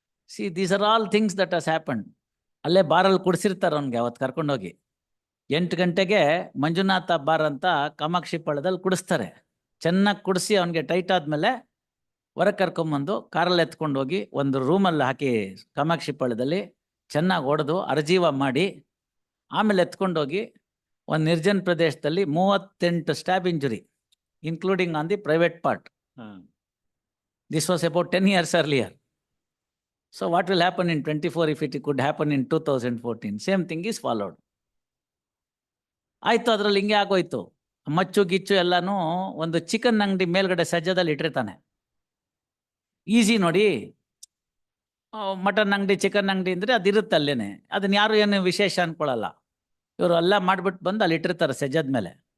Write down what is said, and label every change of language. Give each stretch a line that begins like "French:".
English: See, these are all things that has happened.
Kannada: ಅಲ್ಲೇ ಬಾರಲ್ಲಿ ಕುಡಿಸಿರ್ತಾರೆ ಅವನಿಗೆ. ಅವತ್ತು ಕರ್ಕೊಂಡೋಗಿ 8 ಗಂಟೆಗೆ ಮಂಜುನಾಥ ಬಾರ್ ಅಂತ ಕಾಮಾಕ್ಷಿ ಪಾಳ್ಯದಲ್ಲಿ ಕುಡಿಸ್ತಾರೆ. ಚೆನ್ನಾಗಿ ಕುಡಿಸಿ ಅವನಿಗೆ ಟೈಟ್ ಆದ್ಮೇಲೆ ಹೊರಗೆ ಕರ್ಕೊಂಬಂದು ಕಾರಲ್ಲಿ ಎತ್ಕೊಂಡು ಹೋಗಿ ಒಂದು ರೂಮಲ್ಲಿ ಹಾಕಿ ಕಾಮಾಕ್ಷಿ ಪಾಳ್ಯದಲ್ಲಿ ಚೆನ್ನಾಗಿ ಹೊಡೆದು ಅರ್ಜೀವ ಮಾಡಿ, ಆಮೇಲೆ ಎತ್ಕೊಂಡೋಗಿ ಒಂದು ನಿರ್ಜನ ಪ್ರದೇಶದಲ್ಲಿ 38 stab injury,
English: Including on the private part. This was about 10 years earlier. So what will happen in 24 if it could happen in 2014? Same thing is followed.
Kannada: ಆಯ್ತು, ಅದ್ರಲ್ಲಿ ಹಿಂಗೆ ಆಗೋಯ್ತು. ಮಚ್ಚು ಗಿಚ್ಚು ಎಲ್ಲಾನು ಒಂದು ಚಿಕನ್ ಅಂಗಡಿ ಮೇಲ್ಗಡೆ ಸಜ್ಜದಲ್ಲಿ ಇಟ್ಟಿರ್ತಾನೆ. ಈಸಿ ನೋಡಿ, ಮಟನ್ ಅಂಗಡಿ, ಚಿಕನ್ ಅಂಗಡಿ ಅಂದರೆ ಅದಿರುತ್ತೆ ಅಲ್ಲೇನೆ. ಅದನ್ನ ಯಾರು ಏನು ವಿಶೇಷ ಅನ್ಕೊಳ್ಳಲ್ಲ. ಇವರು ಎಲ್ಲ ಮಾಡ್ಬಿಟ್ಟು ಬಂದು ಅಲ್ಲಿ ಇಟ್ಟಿರ್ತಾರೆ ಸಜ್ಜದ ಮೇಲೆ.